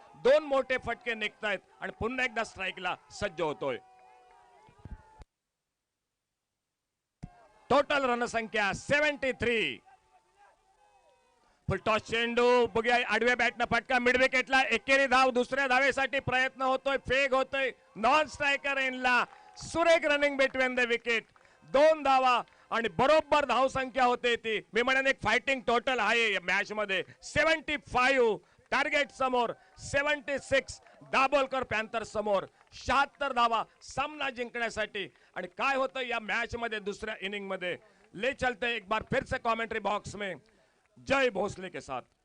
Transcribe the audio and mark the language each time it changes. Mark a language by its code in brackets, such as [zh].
[mr] 2 मोठे फटके निघतायत आणि पुन्हा एकदा स्ट्राईकला सज्ज होतोय. टोटल रणसंख्या 73. फुलटॉस चेंडू. बघूया आडव्या बॅटनं फटका मिड विकेटला. एकेरी धाव. दुसऱ्या धावेसाठी प्रयत्न होतोय. फेक होतोय. नॉन स्ट्रायकर एंडला. सुरेख रनिंग बिटवीन द विकेट. 2 धावा आणि बरोबर धाव संख्या होते ती. मी म्हणेन एक फायटिंग टोटल आहे या मॅच मध्ये. 75 टार्गेट समोर. 76 दाभोलकर पॅन्थर समोर. 76 धावा सामना जिंकण्यासाठी. आणि काय होतं या मॅच मध्ये दुसऱ्या इनिंग मध्ये. [hi] ले चलते एक बार फिर से कमेंट्री बॉक्स में जय भोसले के साथ.